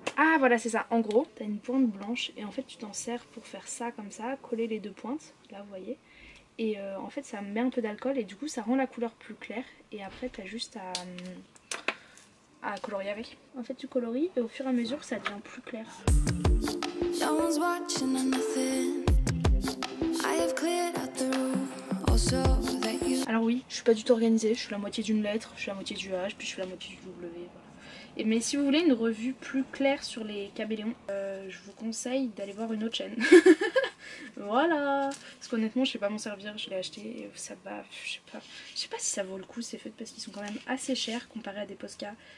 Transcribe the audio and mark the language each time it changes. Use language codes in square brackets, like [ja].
[fr] Ah voilà c'est ça. En gros t'as une pointe blanche et en fait tu t'en sers pour faire ça comme ça. Coller les deux pointes. Là vous voyez. Et en fait ça met un peu d'alcool et du coup ça rend la couleur plus claire. Et après t'as juste à colorier avec. En fait tu colories et au fur et à mesure ça devient plus clair. [en] No one's watching or nothing. I have cleared out the room also that you... [fr] Alors oui, je suis pas du tout organisée, je suis la moitié d'une lettre, je suis la moitié du H, puis je suis la moitié du W, voilà. Et mais si vous voulez une revue plus claire sur les caméléons, je vous conseille d'aller voir une autre chaîne. Voilà. Parce qu'honnêtement, je sais pas m'en servir, je l'ai acheté et ça bave, je sais pas si ça vaut le coup ces feutres parce qu'ils sont quand même assez chers comparé à des Posca.